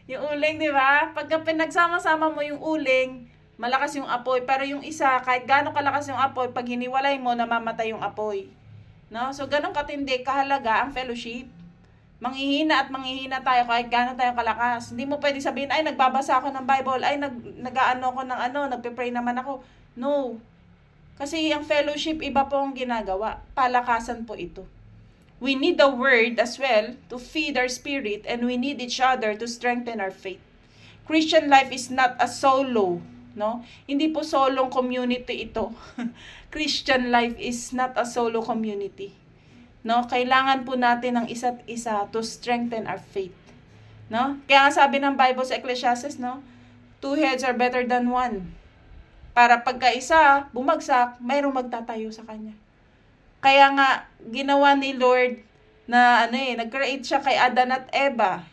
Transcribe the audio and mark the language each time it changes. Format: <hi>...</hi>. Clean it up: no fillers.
<tl>Yung uling, di ba? Pagka pinagsama-sama mo yung uling, malakas yung apoy. Pero yung isa, kahit gaano kalakas yung apoy, pag hiniwalay mo, namamatay yung apoy. No? So, ganun katindi, kahalaga ang fellowship. Manghihina at manghihina tayo kahit gaano tayo kalakas. Hindi mo pwede sabihin, ay, nagbabasa ako ng Bible, ay, nag-aano ako ng nagpe-pray naman ako. No. Kasi ang fellowship, iba po ang ginagawa. Palakasan po ito.</tl> <en>We need the word as well to feed our spirit, and we need each other to strengthen our faith. Christian life is not a solo, no?</en> <tl>Hindi po solong community ito.</tl> <en>Christian life is not a solo community.</en> <tl>No? Kailangan po natin ng isa't isa</tl> <en>to strengthen our faith.</en> <tl>No? Kaya nga sabi ng Bible sa Ecclesiastes, no?</tl> <en>2 heads are better than one.</en> <tl>Para pagka isa bumagsak, mayroong magtatayo sa kanya. Kaya nga, ginawa ni Lord na nag-create siya kay Adan at Eva.</tl>